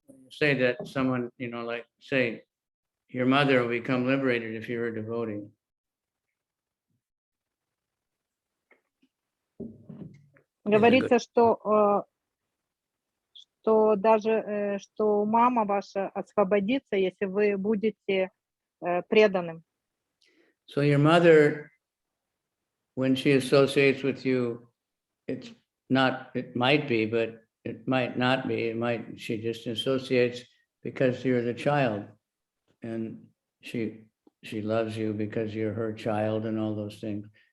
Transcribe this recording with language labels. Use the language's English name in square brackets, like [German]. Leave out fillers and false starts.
[English] Say that someone, like say, your mother will become liberated if you're a devotee. [Russian] Говорится, что даже что мама ваша освободится, если вы будете преданным. [English] So your mother, when she associates with you, it might be, but it might not be. She just associates because you're the child, and she loves you because you're her child and all those things.